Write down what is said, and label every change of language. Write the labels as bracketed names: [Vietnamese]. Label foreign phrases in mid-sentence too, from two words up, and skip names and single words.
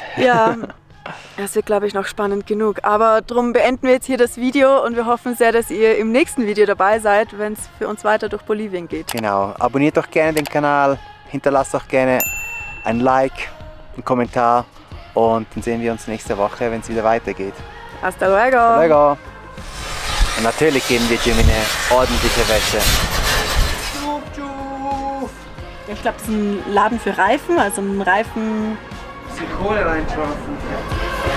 [German] Ja, das wird, glaube ich, noch spannend genug. Aber darum beenden wir jetzt hier das Video und wir hoffen sehr, dass ihr im nächsten Video dabei seid, wenn es für uns weiter durch Bolivien geht. Genau, abonniert doch gerne den Kanal, hinterlasst doch gerne ein Like, einen Kommentar Und dann sehen wir uns nächste Woche, wenn es wieder weitergeht. [Spanish] Hasta luego! Luego. [German] Und natürlich geben wir Jimmy eine ordentliche Wäsche. Ich glaube, das ist ein Laden für Reifen, also ein Reifen. Bisschen Kohle reinschmeißen.